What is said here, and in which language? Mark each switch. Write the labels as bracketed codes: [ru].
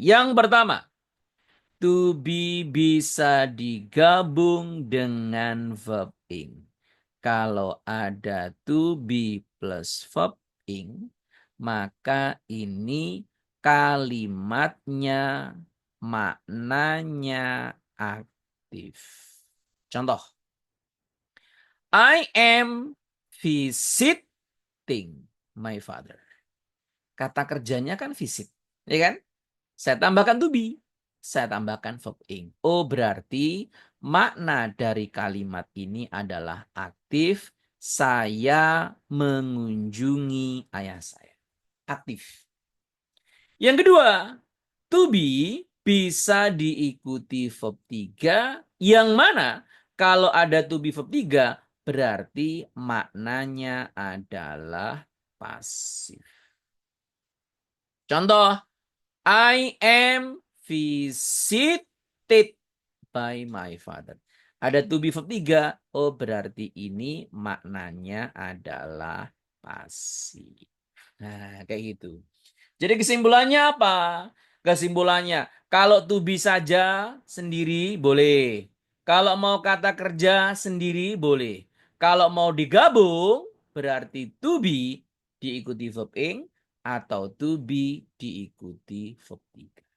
[id] Yang pertama, to be bisa digabung dengan verb ing. Kalau ada to be plus verb ing, maka ini kalimatnya maknanya aktif. [en] Contoh, I am visiting my father. [id] Kata kerjanya kan visit, ya kan? Saya tambahkan to be, saya tambahkan verb ing. Oh, berarti makna dari kalimat ini adalah aktif. Saya mengunjungi ayah saya. Aktif. Yang kedua, to be bisa diikuti verb 3, yang mana kalau ada to be verb 3 berarti maknanya adalah pasif. [en] Contoh, I am visited by my father. [id] Ada to be verb 3, oh berarti ini maknanya adalah pasif. Nah, kayak gitu. Jadi kesimpulannya apa? Kesimpulannya, kalau to be saja sendiri boleh. Kalau mau kata kerja sendiri boleh. Kalau mau digabung, berarti to be diikuti verb ing atau to be diikuti verb 3.